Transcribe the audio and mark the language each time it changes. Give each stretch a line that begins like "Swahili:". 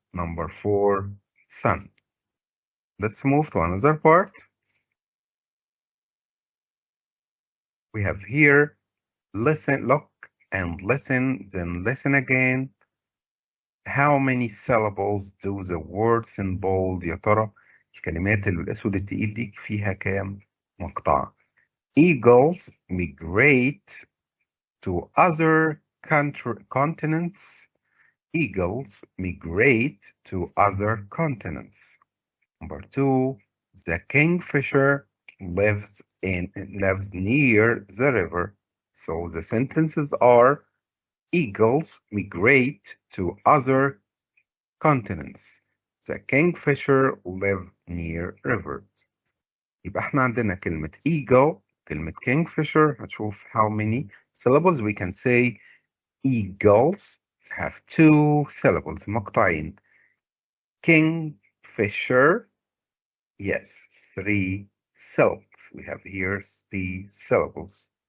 English: Number four, sun. Let's move to another part. We have here, listen, look and listen, then listen again. How many syllables do the words in bold?
Arabic: يا ترى الكلمات اللي بالأسود التقيل دي فيها كام مقطع؟
English: Eagles migrate to other continents. Eagles migrate to other continents. Number two, the kingfisher lives near the river. So the sentences are eagles migrate to other continents. The kingfisher live near rivers.
Arabic: يبقى احنا عندنا كلمة eagle, كلمة kingfisher.
English: هتشوف how many syllables we can say. Eagles have two syllables, مقطعين. Kingfisher, yes, three syllables. We have here three syllables.